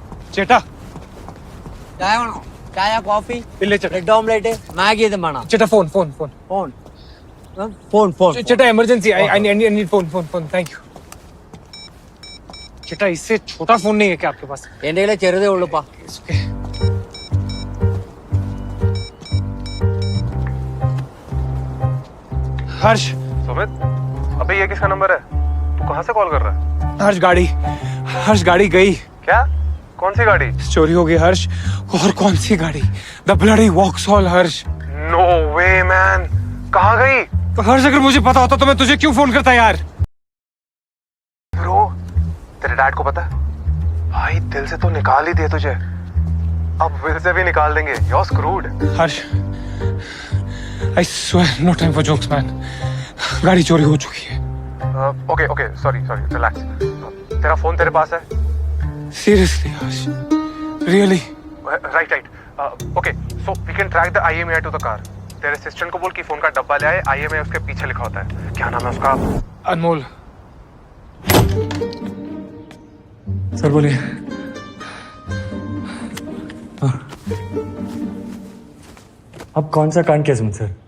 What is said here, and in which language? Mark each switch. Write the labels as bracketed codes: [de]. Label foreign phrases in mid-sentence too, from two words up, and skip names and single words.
[ml] ചേട്ടാ ചായ വേണോ? ചായ കോഫി ഇല്ല ചേട്ടാ. ബ്രെഡ് ഓംലേറ്റ് മാഗി ഇതും വേണം. ചേട്ടാ ഫോൺ ഫോൺ ഫോൺ ഫോൺ ഫോൺ ഫോൺ [hi] ചേട്ടാ [en] emergency I need phone phone phone thank you [hi] ചേട്ടാ इससे छोटा फोन नहीं है क्या आपके पास? [ml] എന്റെ കയ്യിലെ ചെറുതേ ഉള്ളുപ്പാ. [en] It's okay. हर्ष [hi] सुमित अबे ये किसका नंबर है? तू कहाँ से कॉल कर रहा है? हर्ष गाड़ी गई. क्या? कौन सी गाड़ी? चोरी हो गई हर्ष. और कौन सी गाड़ी? [en] the bloody Vauxhall [hi] हर्ष. [en] no way man, [hi] कहाँ गई? तो हर्ष अगर मुझे पता होता तो मैं तुझे क्यों फोन करता यार? ब्रो, तेरे डैड को पता है? भाई दिल से तो निकाल ही दिए तुझे, अब विल से भी निकाल देंगे. [en] You're screwed. हर्ष I swear no time for jokes man. [hi] गाड़ी चोरी हो चुकी है. [en] okay okay sorry relax. [hi] तेरा फोन तेरे पास है? [en] Seriously हर्ष really? right okay so we can track the IMEI to the car. [hi] तेरे असिस्टेंट को बोल कि फोन का डब्बा ले आए, IMEI उसके पीछे लिखा होता है. क्या नाम है उसका? अनमोल. सर बोलिए. अब कौन सा कांड किया सुमित सर?